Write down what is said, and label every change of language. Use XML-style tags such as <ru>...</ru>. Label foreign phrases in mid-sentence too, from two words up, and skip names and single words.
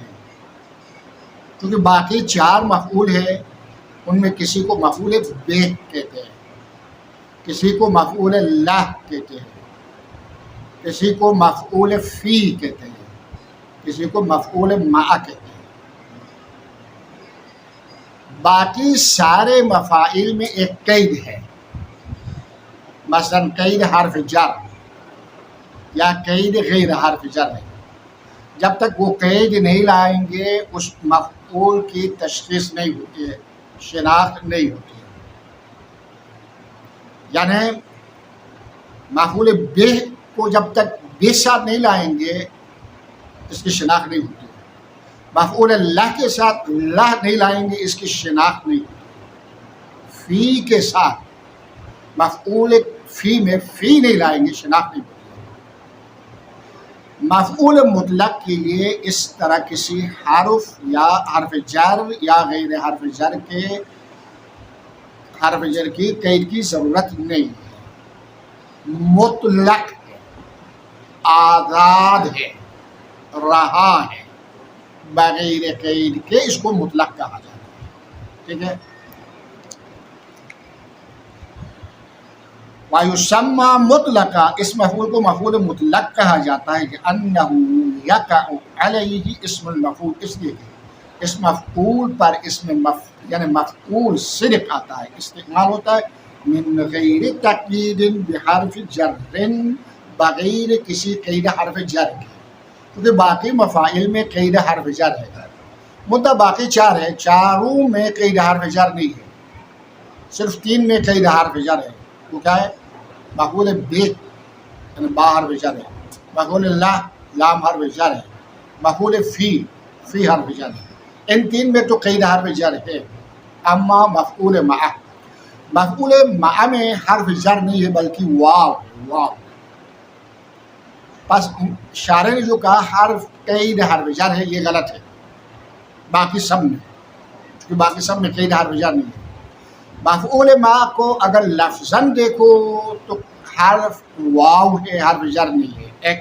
<ur>کیونکہ باقی 4 مفعول ہیں، ان میں کسی کو مفعول بہ کہتے ہیں، کسی کو مفعول لہ کہتے ہیں، کسی کو مفعول فی کہتے ہیں، کسی کو مفعول مع کہتے ہیں۔ باقی سارے مفاعل میں ایک قید ہے، مثلا قید حرف جر یا قید غیر حرف جر ہے. جب تک وہ قید نہیں لائیں گے اس مفعول کی تشخیص نہیں ہوتی ہے، شناخت نہیں ہوتی ہے. یعنی مفعول بہ کو جب تک بے ساتھ نہیں لائیں گے اس کی شناخت نہیں ہوتی ہے. مفعول اللہ کے ساتھ اللہ نہیں لائیں گے اس کی شناخت نہیں ہوتی. فی کے ساتھ مفعول فی میں فی نہیں لائیں گے، شناخت نہیں ہوتی. مفعول مطلق کے لیے اس طرح کسی حرف یا حرف جر یا غیر حرف جر کی قید کی ضرورت نہیں ہے. مطلق ہے، آزاد ہے، رہا ہے، بغیر قید کے اس کو مطلق کہا جاتا ہے. ٹھیک ہے.</ur> <ar>وَيُسَمَّى مطلقا،</ar> <ur>اس مفعول کو مفعول مطلق کہا جاتا ہے</ur> <ar>لِأَنَّهُ يَقَعُ عَلَيْهِ اسم المفعول،</ar> <ur>اس لیے کہ اس مفعول پر یعنی مفعول صرف آتا ہے، استعمال ہوتا ہے</ur> <ar>من غیر تقیید بحرف جر،</ar> <ur>بغیر کسی قید حرف جر کے، کیونکہ باقی مفاعل میں قید حرف جر ہے. مدہ باقی چار ہے، چاروں میں قید حرف جر نہیں ہے، صرف تین میں قید حرف جر ہے. وہ کیا ہے؟ مفعول بہ یعنی با حرف جر ہے، مفعول اللہ لام حرف جر ہے، مفعول فی حرف جر ہے. ان تین میں تو قید حرف جر ہے. اما مفعول مع میں حرف جر نہیں ہے بلکہ واو ہے، واو. بس شارح نے جو کہا حرف قید حرف جر ہے یہ غلط ہے باقی سب میں، کیونکہ باقی سب میں قید حرف جر نہیں ہے. مفعول ما کو اگر لفظاً دیکھو تو حرف واو ہے، حرف جر نہیں ہے ایک.</ur>